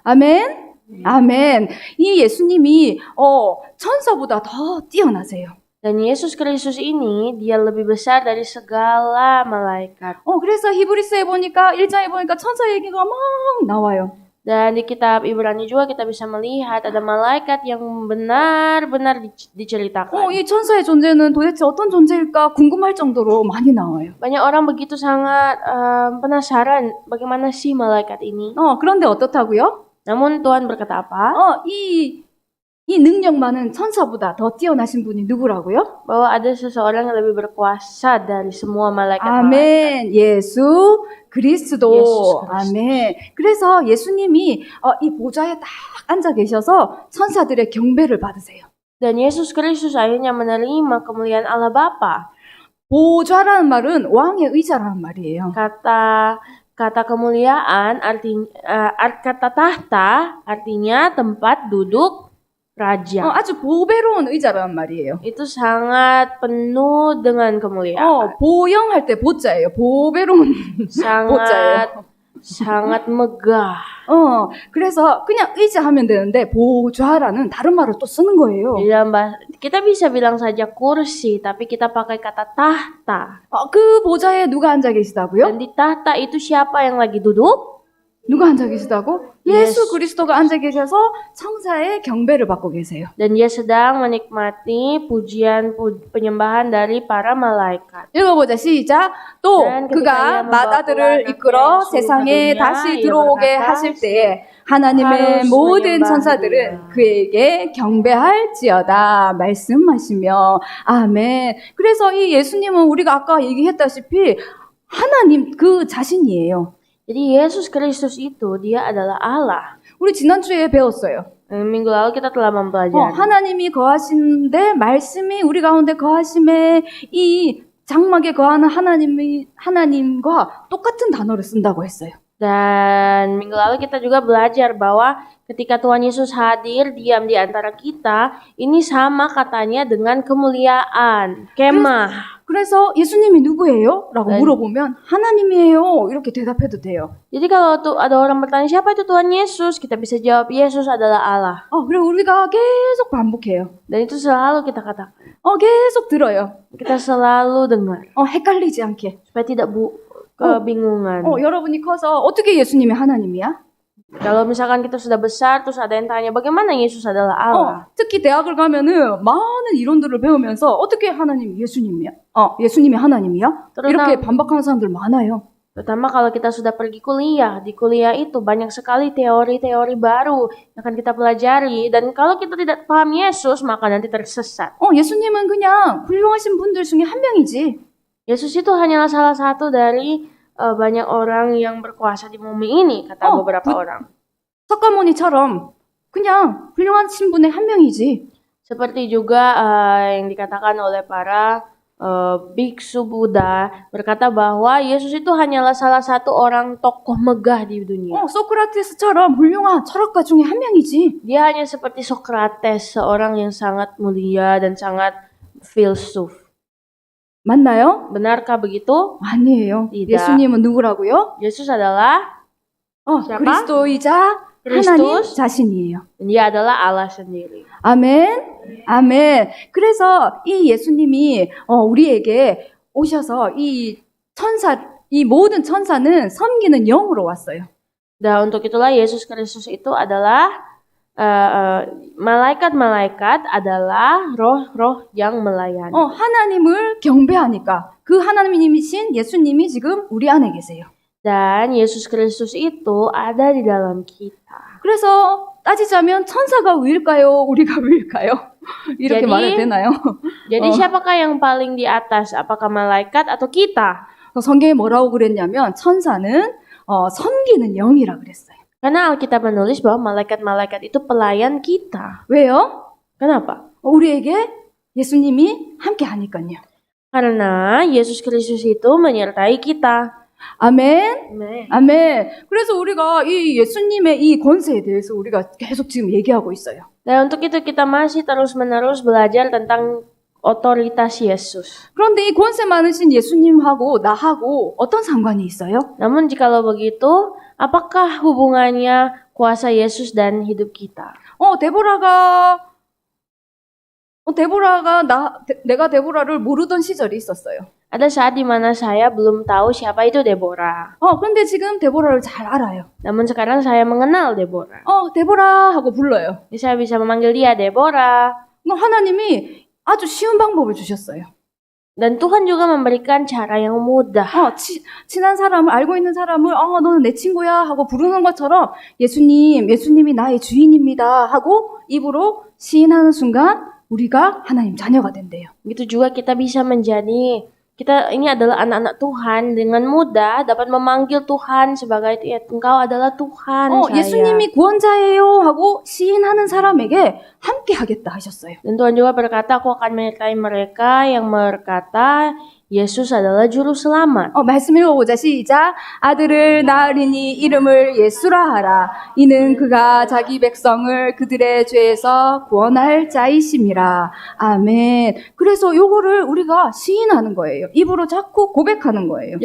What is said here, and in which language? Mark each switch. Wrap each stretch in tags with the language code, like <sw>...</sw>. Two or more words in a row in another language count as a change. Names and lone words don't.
<ko>아멘. 아멘. 이 예수님이 천사보다 더 뛰어나세요.</ko> <id>Dan Yesus Kristus ini dia lebih besar dari segala malaikat.</id> <ko>그래서 히브리서에 보니까 1장에 보니까 천사 얘기가 막 나와요.</ko> <id>Dan di kitab Ibrani juga kita bisa melihat ada malaikat yang benar-benar diceritakan.</id> <ko>이 천사의 존재는 도대체 어떤 존재일까 궁금할 정도로 많이 나와요.</ko> <id>Banyak orang begitu sangat penasaran bagaimana sih malaikat ini.</id> <ko>그런데 어떻다고요?</ko> <id>Namun Tuhan berkata apa?</id> <ko>이 능력 많은 천사보다 더 뛰어나신 분이 누구라고요?</ko> <id>Bahwa ada seseorang yang lebih berkuasa dari semua malaikat.</id> <ko>아멘. 예수 그리스도. 아멘. 그래서 예수님이 이 보좌에 딱 앉아 계셔서 천사들의 경배를 받으세요.</ko> <id>Dan Yesus Kristus akhirnya menerima kemuliaan Allah Bapa.</id> <ko>보좌라는 말은 왕의 의자라는 말이에요.</ko> <id>Kata kemuliaan kata tahta artinya tempat duduk raja.</id> <ko>아주 보배로운 의자라는 말이에요.</ko> <id>Itu sangat penuh dengan kemuliaan.</id> <ko>보영할 때 보자예요. 보배로운 보자예요.</ko> <id>sangat megah.</id> <ko>그래서 그냥 의자 하면 되는데 보좌라는 다른 말을 또 쓰는 거예요.</ko> <id>Kita bisa bilang saja kursi, tapi kita pakai kata tahta.</id> <ko>그 보좌에 누가 앉아 계시다고요?</ko> <id>Dan di tahta itu siapa yang lagi duduk?</id> <ko>누가 앉아 계시다고? 예수 그리스도가 앉아 계셔서 천사의 경배를 받고 계세요.</ko> <id>Dan dia sedang menikmati pujian penyembahan dari para malaikat.</id> <ko>읽어보자. 시작. 또 그가 맏아들을 이끌어 세상에 다시 들어오게 하실 때에 하나님의 모든 천사들은 그에게 경배할지어다 말씀하시며 아멘. 그래서 이 예수님은 우리가 아까 얘기했다시피 하나님 그 자신이에요.</ko> <id>Jadi Yesus Kristus itu dia adalah Allah.</id> <ko>우리 지난주에 배웠어요.</ko> <id>Minggu lalu kita telah mempelajari.</id> <ko>하나님이 거하신데 말씀이 우리 가운데 거하심에 이 장막에 거하는 하나님과 똑같은 단어를 쓴다고 했어요.</ko> <id>Dan minggu lalu kita juga belajar bahwa ketika Tuhan Yesus hadir diam di antara kita, ini sama katanya dengan kemuliaan, kemah.</id> <ko>그래서 예수님이 누구예요? 라고 물어보면 하나님이에요. 이렇게 대답해도 돼요.</ko> <id>Jadi kalau tuh ada orang bertanya siapa itu Tuhan Yesus, kita bisa jawab Yesus adalah Allah.</id> <ko>그리고 우리가 계속 반복해요.</ko> <id>Dan itu selalu kita katakan.</id> <ko>계속 들어요.</ko> <id>Kita selalu dengar.</id> <ko>헷갈리지 않게.</ko> <id>Supaya tidak kebingungan.</id> <ko>여러분이 커서 어떻게 예수님이 하나님이야?</ko> <id>Kalau misalkan kita sudah besar terus ada yang tanya bagaimana Yesus adalah Allah.</id> <ko>특히 대학을 가면은 많은 이론들을 배우면서 어떻게 하나님 예수님이야? 예수님이 하나님이야? 이렇게 반박하는 사람들 많아요.</ko> <id>Terutama kalau kita sudah pergi kuliah, di kuliah itu banyak sekali teori-teori baru yang akan kita pelajari dan kalau kita tidak paham Yesus maka nanti tersesat.</id> <ko>예수님은 그냥 훌륭하신 분들 중에 한 명이지.</ko> <id>Yesus itu hanyalah salah satu dari banyak orang yang berkuasa di bumi ini, kata beberapa orang.</id> <ko>석가모니처럼 그냥 훌륭하신 분의 한 명이지.</ko> <id>Seperti juga yang dikatakan oleh para biksu Buddha berkata bahwa Yesus itu hanyalah salah satu orang tokoh megah di dunia.</id> <ko>소크라테스처럼 훌륭한 철학가 중에 한 명이지.</ko> <id>Dia hanya seperti Sokrates, seorang yang sangat mulia dan sangat filsuf.</id> <ko>맞나요?</ko> <id>Benarkah begitu?</id> <ko>아니에요.</ko> <id>tidak.</id> <ko>예수님은 누구라고요?</ko> <id>Yesus adalah siapa?</id> <ko>그리스도이자 하나님 자신이에요.</ko> <id>Dia adalah Allah sendiri.</id> <ko>아멘. 아멘. 그래서 이 예수님이 우리에게 오셔서 이 모든 천사는 섬기는 영으로 왔어요.</ko> <id>Dan untuk itulah Yesus Kristus itu adalah malaikat-malaikat adalah roh-roh yang melayani.</id> <ko>하나님을 경배하니까 그 하나님이신 예수님이 지금 우리 안에 계세요.</ko> <id>Dan Yesus Kristus itu ada di dalam kita.</id> <ko>그래서 따지자면 천사가 위일까요? 우리가 위일까요? 이렇게 말해도 되나요?</ko> <id>Jadi siapakah yang paling di atas? Apakah malaikat atau kita?</id> <ko>성경에 뭐라고 그랬냐면 천사는 섬기는 영이라 그랬어요.</ko> <id>Karena Alkitab menulis bahwa malaikat-malaikat itu pelayan kita.</id> <ko>왜요?</ko> <id>Kenapa?</id> <ko>우리에게 예수님이 함께 하니까요.</ko> <id>Karena Yesus Kristus itu menyertai kita.</id> <ko>아멘. 아멘. 그래서 우리가 이 예수님의 이 권세에 대해서 우리가 계속 지금 얘기하고 있어요.</ko> <id>Dan untuk itu kita masih terus-menerus belajar tentang otoritas Yesus.</id> <ko>그런데 이 권세 많으신 예수님하고 나하고 어떤 상관이 있어요?</ko> <id>Namun jikalau begitu, apakah hubungannya kuasa Yesus dan hidup kita?</id> <ko>내가 데보라를 모르던 시절이 있었어요.</ko> <id>Ada saat di mana saya belum tahu siapa itu Deborah.</id> <ko>근데 지금 데보라를 잘 알아요.</ko> <id>Namun sekarang saya mengenal Deborah.</id> <ko>데보라 하고 불러요.</ko> <id>Jadi saya bisa memanggil dia Deborah.</id> <ko>하나님이 아주 쉬운 방법을 주셨어요.</ko> <id>Dan Tuhan juga memberikan cara yang mudah.</id> <ko>친한 사람을 알고 있는 사람을 너는 내 친구야 하고 부르는 것처럼 예수님이 나의 주인입니다 하고 입으로 시인하는 순간 우리가 하나님 자녀가 된대요.</ko> <id>Begitu juga kita bisa menjadi kita ini adalah anak-anak Tuhan dengan mudah dapat memanggil Tuhan sebagai engkau adalah Tuhan saya.</id> <ko>예수님이 구원자예요 하고 시인하는 사람에게 함께 하겠다 하셨어요.</ko> <id>Dan Tuhan juga berkata aku akan menyertai mereka yang berkata Yesus adalah juru selamat.</id> <ko>말씀 읽어보자. 시작. 아들을 낳으리니 이름을 예수라 하라. 이는 그가 자기 백성을 그들의 죄에서 구원할 자이심이라. 아멘. 그래서 요거를 우리가 시인하는 거예요. 입으로 자꾸 고백하는 거예요.</ko>